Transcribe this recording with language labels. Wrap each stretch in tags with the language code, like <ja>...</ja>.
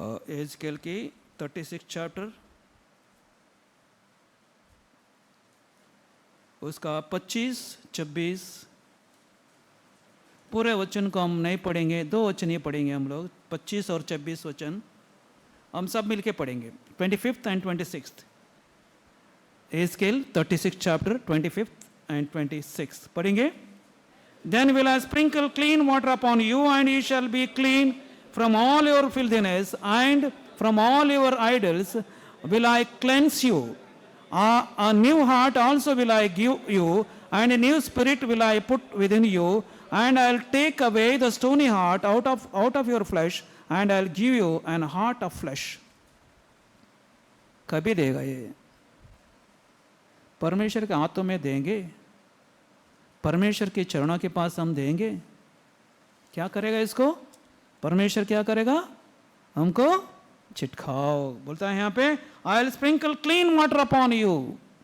<hi>एजकेल की 36 चैप्टर, उसका 25, 26 पूरे वचन को हम नहीं पढ़ेंगे, 2 वचन ही पढ़ेंगे हम लोग। 25 और 26 वचन हम सब मिलके पढ़ेंगे।</hi> <en>25th and 26th।</en> <hi>एजकेल 36 chapter</hi> <en>25th and 26</en> <hi>पढ़ेंगे।</hi> <en>Then will I sprinkle clean water upon you, and ye shall be clean from all your filthiness, and from all your idols will I cleanse you. A new heart also will I give you, and a new spirit will I put within you, and I'll take away the stony heart out of your flesh, and I'll give you an heart of flesh।</en> <hi>कभी देगा ये? परमेश्वर के हाथों में देंगे, परमेश्वर के चरणों के पास हम देंगे। क्या करेगा इसको? परमेश्वर क्या करेगा? हमको छिटकाओ। बोलता है यहाँ पे,</hi> <en>I will sprinkle clean water upon you.</en>